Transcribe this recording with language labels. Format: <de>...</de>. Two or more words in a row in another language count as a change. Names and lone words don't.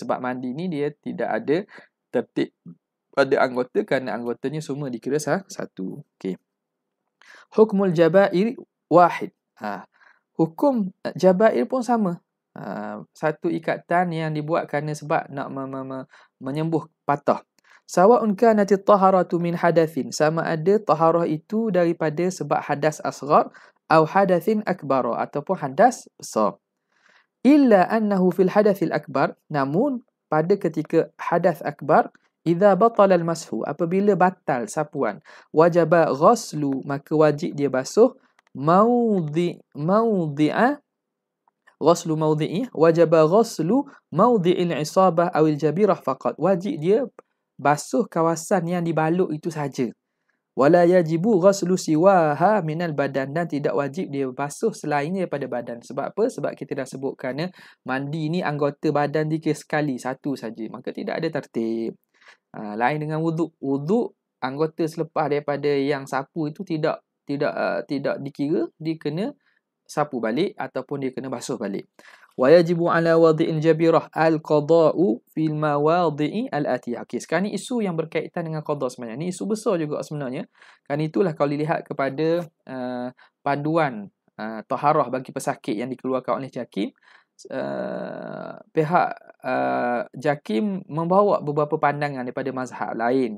<ms>Sebab mandi ni dia tidak ada tertib pada anggota kerana anggotanya semua dikira satu.</ms> <ar>Okey. حكم الجبائر واحد.</ar> <ms>Hukum jabair pun sama. Satu ikatan yang dibuat kerana sebab nak menyembuh patah.</ms> <ar>سواء كانت الطهارة من حدث,</ar> <ms>sama ada taharah itu daripada sebab hadas asghar atau</ms> <ar>حدث أكبر</ar> <ms>ataupun hadas besar.</ms> <ar>إلا أنه في الحدث الأكبر,</ar> <ms>namun pada ketika hadas akbar,</ms> <ar>إذا بطل المسح,</ar> <ms>apabila batal sapuan,</ms> <ar>وجب غسل,</ar> <ms>maka wajib dia basuh</ms> <ar>موضع غسل موضع وجب غسل موضع الإصابة أو الجبيرة فقط,</ar> <ms>wajib dia basuh kawasan yang dibalut itu saja.</ms> <ar>ولا يجب غسل سواها من البدن,</ar> <ms>dan tidak wajib dia basuh selainnya daripada badan. Sebab apa? Sebab kita dah sebut kerana mandi ni anggota badan dikira sekali, satu saja. Maka tidak ada tertib. Lain dengan wuduk. Wuduk anggota selepas daripada yang sapu itu tidak dikira, dia kena sapu balik ataupun dia kena basuh balik.</ms> <ar>ويجب على واضع الجبيرة القضاء في المواضع الآتية.</ar> <ms>Okey, sekarang ni isu yang berkaitan dengan qada sebenarnya. Ni isu besar juga sebenarnya. Kan itulah kalau dilihat kepada panduan taharah bagi pesakit yang dikeluarkan oleh JAKIM, pihak JAKIM membawa beberapa pandangan daripada mazhab lain.</ms>